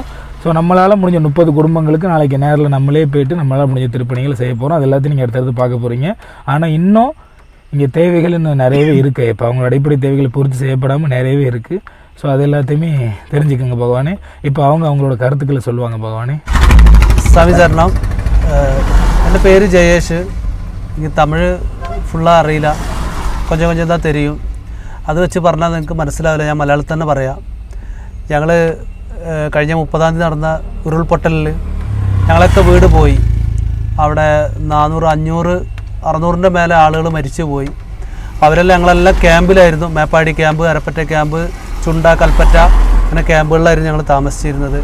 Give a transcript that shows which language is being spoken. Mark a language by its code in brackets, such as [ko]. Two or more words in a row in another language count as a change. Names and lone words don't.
[ta] ஸோ நம்மளால் முடிஞ்ச 30 குடும்பங்களுக்கு நாளைக்கு நேரில் நம்மளே போய்ட்டு நம்மளால் முடிஞ்ச திருப்பணிகளை செய்ய போகிறோம். அது எல்லாத்தையும் நீங்கள் அடுத்தடுத்து பார்க்க போகிறீங்க. ஆனால் இன்னும் இங்கே தேவைகள் இன்னும் நிறையவே இருக்குது. இப்போ அவங்களோட அடிப்படை தேவைகளை பூர்த்தி செய்யப்படாமல் நிறையவே இருக்குது. ஸோ அது எல்லாத்தையுமே தெரிஞ்சுக்கோங்க பகவானே. இப்போ அவங்களோட கருத்துக்களை சொல்லுவாங்க பகவானே. சாமி சரணம். [ml] എൻ്റെ പേര് ജയേഷ്. എനിക്ക് തമിഴ് ഫുള്ളാக അറിയില്ല, [ta] கொஞ்சம் கொஞ்சம் தான் தெரியும். [ml] അത് വെച്ച് പറഞ്ഞാൽ നിങ്ങൾക്ക് മനസ്സിലാവില്ല. ഞാൻ മലയാളത്തിൽ തന്നെ പറയാം. ഞങ്ങൾ കഴിഞ്ഞ 30-ാം തീയതി നടന്ന ഉരുൾപൊട്ടലിൽ ഞങ്ങളൊക്കെ വീട് പോയി. അവിടെ 400, 500, 600-ൻ്റെ മേലെ ആളുകൾ മരിച്ചു പോയി. അവരെല്ലാം ഞങ്ങളെല്ലാം ക്യാമ്പിലായിരുന്നു. മേപ്പാടി ക്യാമ്പ്, അരപ്പറ്റ ക്യാമ്പ്, ചുണ്ട, കൽപ്പറ്റ അങ്ങനെ ക്യാമ്പുകളിലായിരുന്നു ഞങ്ങൾ താമസിച്ചിരുന്നത്.